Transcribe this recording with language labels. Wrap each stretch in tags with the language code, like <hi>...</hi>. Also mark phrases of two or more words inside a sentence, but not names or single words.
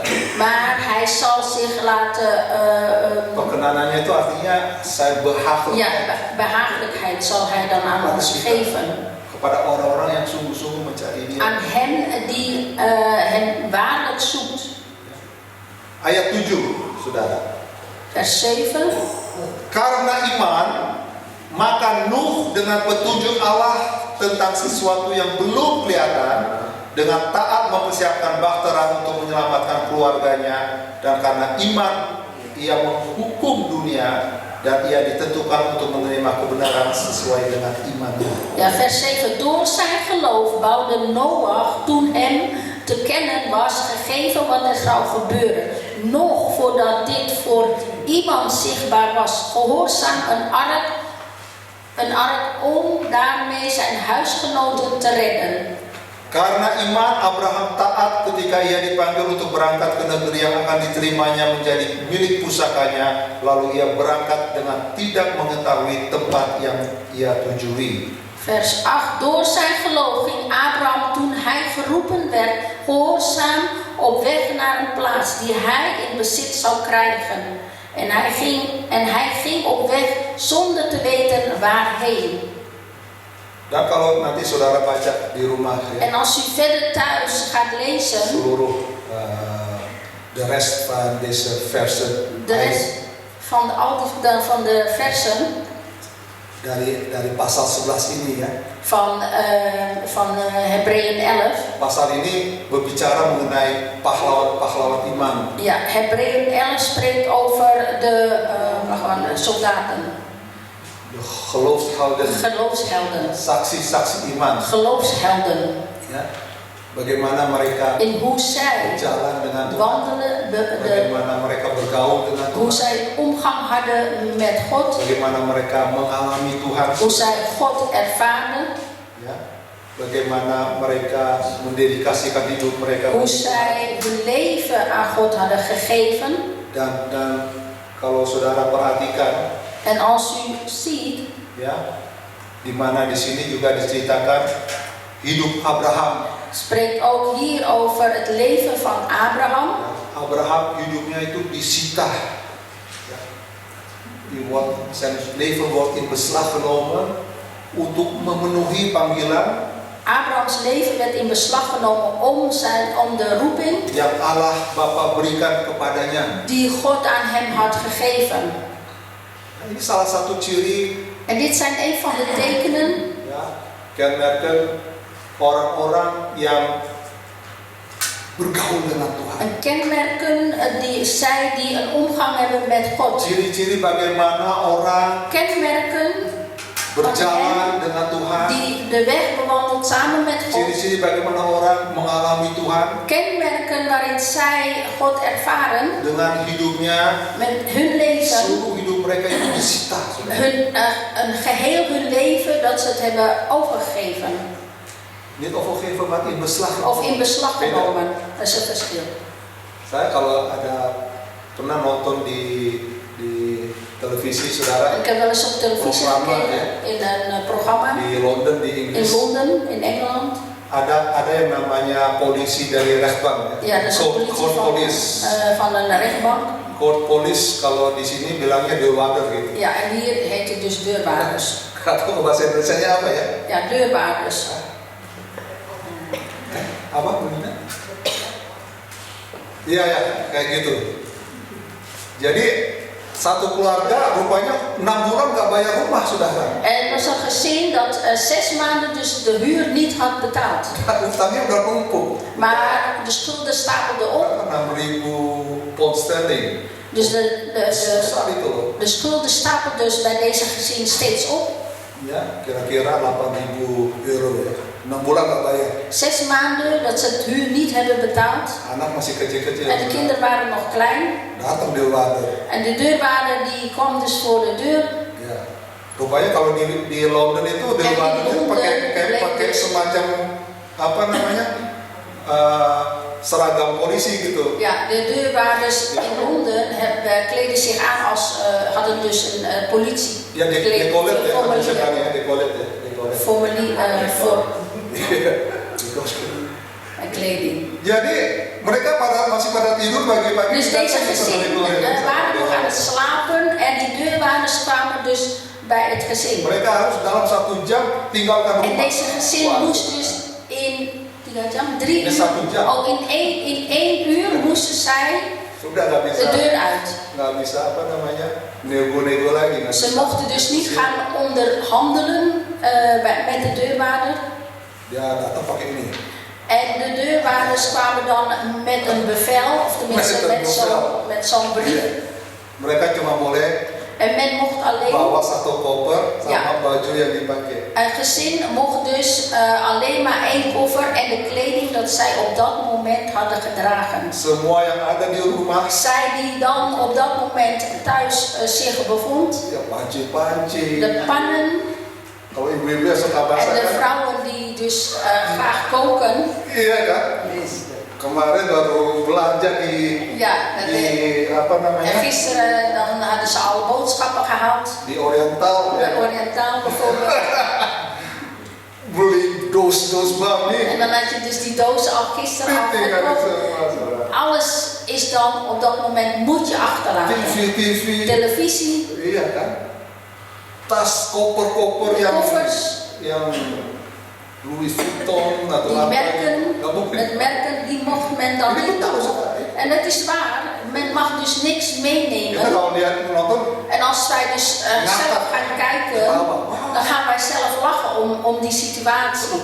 <nl>Maar hij zal zich laten...</nl> <id>Perkenanannya itu artinya saya berhak.</id> <nl>Ja, behagelijkheid zal hij dan aan ons geven.</nl> <id>Kepada orang-orang yang sungguh-sungguh mencari Dia.</id> <nl>Aan hen die hem waarlijk zoekt.</nl> <id>Ayat 7, saudara.</id> <nl>Vers 7.</nl> <id>Karena iman, maka Nuh dengan petunjuk Allah tentang sesuatu yang belum kelihatan, dengan taat mempersiapkan bahtera untuk menyelamatkan keluarganya, dan karena iman ia menghukum dunia dan ia ditentukan untuk menerima kebenaran sesuai dengan imannya.</id> <nl>Ja, vers 7. Door zijn geloof bouwde Noach, toen hem te kennen was gegeven wat er zou gebeuren, nog voordat dit voor iemand zichtbaar was, gehoorzaam een ark om daarmee zijn huisgenoten te redden.</nl> <id>Karena iman Abraham taat ketika ia dipanggil untuk berangkat ke negeri yang akan diterimanya menjadi milik pusakanya, lalu ia berangkat dengan tidak mengetahui tempat yang ia tujui.</id> <nl>Vers 8. Door zijn geloof ging Abraham toen hij geroepen werd gehoorzaam op weg naar een plaats die hij in bezit zou krijgen. En hij ging op weg zonder te weten waarheen.</nl> <id>Dan kalau nanti saudara baca di rumah ya,</id> <nl>En als u verder thuis gaat lezen, seluruh de rest van deze versen, de rest van de versen</nl> <id>dari pasal 11 ini ya.</id> <nl>van Hebreeën 11.</nl> <id>Pasal ini berbicara mengenai pahlawan-pahlawan iman.</id> <nl>Ja, Hebreeën 11 spreekt over de soldaten. De geloofshelden. Geloofshelden.</nl> <id>Saksi-saksi iman.</id> <nl>Geloofshelden.</nl> <id>Ya. Bagaimana mereka</id> <nl>In hoe zij</nl> <id>berjalan dengan Tuhan.</id> <nl>wandelen,</nl> <id>Bagaimana mereka bergaul dengan</id> <nl>hoe</nl> <id>Tuhan.</id> <nl>zij omgang hadden met God.</nl> <id>Bagaimana mereka mengalami Tuhan.</id> <nl>Hoe zij God ervaren.</nl> <id>Ya. Bagaimana mereka mendedikasikan hidup mereka.</id> <nl>Hoe zij hun leven aan God hadden gegeven.</nl> <id>Dan kalau saudara perhatikan,</id> <nl>En als u ziet,</nl> <id>ya, di mana di sini juga diceritakan hidup Abraham.</id> <nl>spreekt ook hier over het leven van Abraham.</nl> <id>Abraham hidupnya itu disita. Ya.</id> <nl>Zijn leven wordt in beslag genomen</nl> <id>untuk memenuhi panggilan.</id> <nl>Abrahams leven werd in beslag genomen om de roeping</nl> <id>yang Allah Bapa berikan kepadanya.</id> <nl>die God aan hem had gegeven.</nl> <id>Nah, ini salah satu ciri.</id> <nl>En dit zijn een van de tekenen.</nl> <id>Ya, kenmerken orang-orang yang bergaul dengan Tuhan.</id> <nl>Een kenmerken die een omgang hebben met God.</nl> <id>Ciri-ciri bagaimana orang</id> <nl>Kenmerken</nl> <id>berjalan dengan Tuhan.</id> <nl>die de weg bewandelt samen met God.</nl> <id>Ciri-ciri bagaimana orang mengalami Tuhan.</id> <nl>Kenmerken waarin zij God ervaren.</nl> <id>Dengan hidupnya.</id> <nl>Met hun leven.</nl> <id>Seluruh hidup mereka itu disita.</id> <nl>Een geheel hun leven dat ze het hebben overgegeven. Niet overgeven, maar in beslag. Of in beslag genomen. Dat is het verschil.</nl> <id>Saya kalau pernah nonton di televisi saudara.</id> <nl>Ik heb wel eens op televisie gekeken in een programma.</nl> <id>Di Londen, di Inggris.</id> <nl>In Londen, in Engeland.</nl> <id>Ada yang namanya polisi dari rechtbank.</id> <nl>Ja, dat is een politie van een rechtbank.</nl> <en>Court police</en> <id>kalau di sini bilangnya deurwaarder gitu.</id> <nl>Ja, en hier heet het dus deurwaarders.</nl> <id>Atau bahasa Indonesianya apa ya? Ja, deurwaarders. Apa bunyinya? Iya ya, kayak gitu. Jadi satu keluarga rupanya 6 bulan nggak bayar rumah, saudara.</id> <nl>Er was een gezin dat 6 maanden dus de huur niet had betaald.</nl> <id>Utangnya udah numpuk.</id> <nl>Maar de schulden stapelden op.</nl> <en>6.000 pound sterling.</en> <nl>Dus de schulden stapelden dus bij deze gezin steeds op. Ja,</nl> <id>kira-kira 8.000 euro ya. 6 bulan nggak bayar.</id> <nl>6 maanden dat ze het huur niet hebben betaald.</nl> <id>Anak masih kecil-kecil.</id> <nl>En de kinderen waren nog klein.</nl> <id>Datang deurwaarder.</id> <nl>En de deurwaarder die kwam dus voor de deur.</nl> <id>Ya. Rupanya kalau di London itu deurwaarder itu pakai semacam apa namanya? Seragam polisi gitu.</id> <nl>Ja, de deurwaarders in Londen kleden zich aan als hadden dus een politie.</nl> <id>Ja, decolet ya, decolet ya.</id> <nl>Formulier voor kleding.</nl> <id>Jadi mereka masih pada tidur pagi-pagi.</id> <nl>Dus deze gezin waren nog aan het slapen en die deurwaarders kwamen dus bij het gezin.</nl> <id>Mereka harus dalam 1 jam tinggalkan rumah.</id> <nl>En deze gezin moest dus in 3 uur. In 1 uur moesten zij de deur uit.</nl> <id>Nggak bisa apa namanya nego-nego lagi.</id> <nl>Ze mochten dus niet gaan onderhandelen met de deurwaarder.</nl> <id>Ja, datang pakai ini.</id> <nl>En de deurwaarders kwamen dan met een bevel, of tenminste met zo'n brief.</nl> <id>Mereka cuma boleh</id> <nl>En men mocht alleen</nl> <id>bawa 1 koper sama baju yang dipakai.</id> <nl>Een gezin mocht dus alleen maar 1 koffer en de kleding dat zij op dat moment hadden gedragen.</nl> <id>Semua yang ada di rumah.</id> <nl>Zij die dan op dat moment thuis zich bevond.</nl> <id>Ya, panci-panci.</id> <nl>De pannen.</nl> <id>Kalau ibu-ibu suka masak.</id> <nl>En de vrouwen die dus graag koken.</nl> <id>Iya kan? Kemarin baru belanja di apa namanya?</id> <nl>En gisteren dan hadden ze al boodschappen gehaald.</nl> <id>Di Oriental.</id> <nl>Oriental bijvoorbeeld. doos bang nih. En dan had je dus die dozen al gisteren al</nl> <id>Titik ada</id> <nl>gekocht.</nl> <id>semua, saudara.</id> <nl>Alles is dan op dat moment moet je achterlaten.</nl> <id>TV.</id> <nl>Televisie,</nl> <id>Iya kan? Tas, koper-koper yang</id> <nl>koffers,</nl> <id>Louis Vuitton atau</id> <nl>die</nl> <id>apa</id> <nl>merken,</nl> <id>nggak mungkin.</id> <nl>met merken, die mocht men dan</nl> <id>Ini</id> <nl>niet</nl> <id>betul,</id> <nl>doen.</nl> <id>saudara.</id> <nl>En het is waar, men mag dus niks</nl> <id>Kita</id> <nl>meenemen.</nl> <id>kalau lihat menonton,</id> <nl>En als wij dus zelf gaan kijken, dan gaan wij zelf lachen om die situatie.</nl>